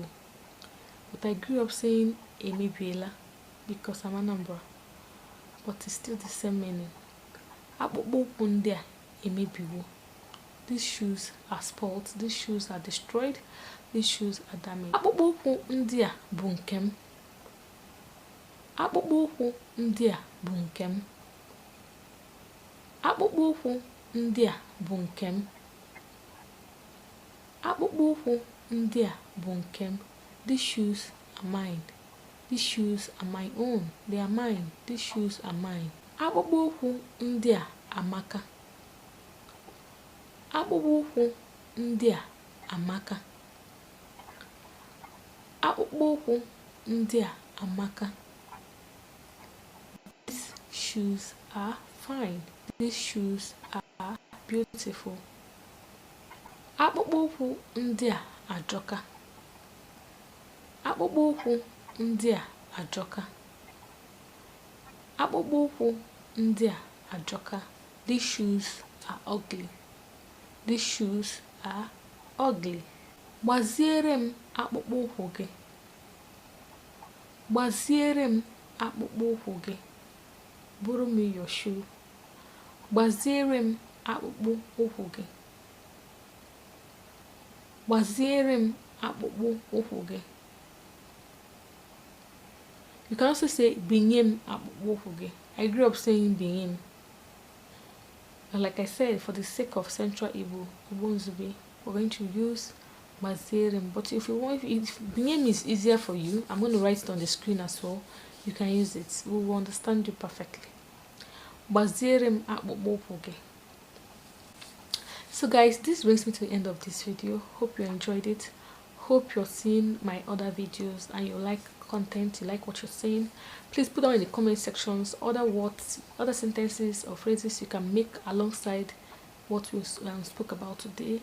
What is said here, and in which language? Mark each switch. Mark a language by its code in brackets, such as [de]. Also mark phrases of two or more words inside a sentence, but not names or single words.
[en] But I grew up saying emebiela because I'm Anambra. but it's still the same meaning. [ig] Akpụkpọ ụkwụ ndị a emebiwo. [en] These shoes are spoiled. These shoes are destroyed. These shoes are damaged. [ig] Akpụkpọ ụkwụ ndị a bụ nke m. Akpụkpọ ụkwụ ndị a bụ nke m. Akpụkpọ ụkwụ ndị a bụ nke m. Akpụkpọ ụkwụ ndị a bụ nke m. [en] These shoes are mine. These shoes are my own. They are mine. These shoes are mine. [ig] Akpụkpọ ụkwụ ndị a amaka. Akpụkpọ ụkwụ ndị a amaka. Akpụkpọ ụkwụ ndị a amaka. [en] These shoes are fine. These shoes are beautiful. [ig] Akpụkpọ ụkwụ ndị a ajọka. Akpụkpọ ụkwụ ndị a ajọka. Akpụkpọ ụkwụ ndị a ajọka. [en] These shoes are ugly. These shoes are ugly. [ig] Gbaziere m akpụkpọ ụkwụ gị. Gbaziere m akpụkpọ ụkwụ gị. [en] Borrow me your shoe. [ig] Gbaziere m akpụkpọ ụkwụ gị. Gbaziere m akpụkpọ ụkwụ gị. [en] You can also say [ig] binye m akpụkpọ ụkwụ gị. [en] I grew up saying [ig] binye m. [en] And like I said, for the sake of Central Igbo, Nzube, we're going to use Gbaziere. But if you want, if binye is easier for you, I'm going to write it on the screen as well. You can use it. We will understand you perfectly. [ig] Gbaziere akpụkpọ ụkwụ gị. [en] So guys, this brings me to the end of this video. Hope you enjoyed it. Hope you're seeing my other videos and you like content, you like what you're saying. Please put down in the comment sections other words, other sentences or phrases you can make alongside what we spoke about today.